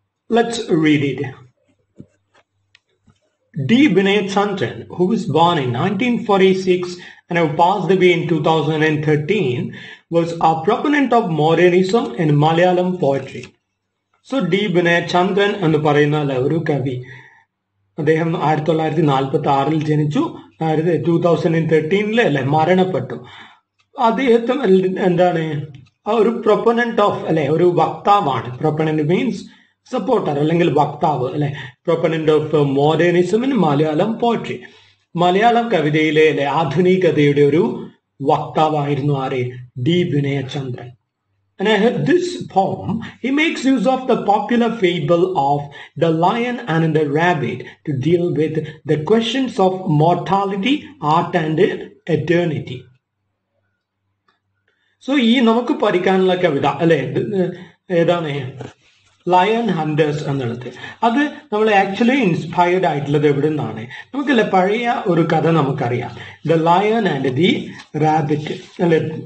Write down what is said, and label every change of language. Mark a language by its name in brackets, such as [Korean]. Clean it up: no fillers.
[English] Let's read it. D. Vinay Chandran, who was born in 1946 and who passed away in 2013, was a proponent of modernism in Malayalam poetry. So D. [Malayalam] Vinay Chandran എന്ന് പറയുന്ന ഒരു കവി, അദ്ദേഹം 1946 ജനിച്ചു, 2013 മരണപ്പെട്ടു. അദ്ദേഹത്തെ എന്താണ് ഒരു പ്രൊപ്പണന്റ് ഓഫ് ഒരു വക്താവാണ്. [English] proponent means supporter [Malayalam] അല്ലെങ്കിൽ വക്താവ് [English] Proponent of modernism in Malayalam poetry. [Malayalam] Malayalam കവിതയിലെ ആധുനികതയുടെ ഒരു വക്താവായിരുന്നു ആര്? D Vinayachandran. [English] And this poem, he makes use of the popular fable of the lion and the rabbit to deal with the questions of mortality, art and eternity. [Malayalam] So, ഈ നമുക്ക് പഠിക്കാനുള്ള കവിത ഏതാണ്? Lion hunters എന്നുള്ളത്. അത് നമ്മൾ ആക്ച്വലി ഇൻസ്പയർഡ് ആയിട്ടുള്ളത് എവിടെ നിന്നാണ്? നമുക്കല്ലേ പഴയ ഒരു കഥ നമുക്കറിയാം, the lion and the rabbit അല്ലെ.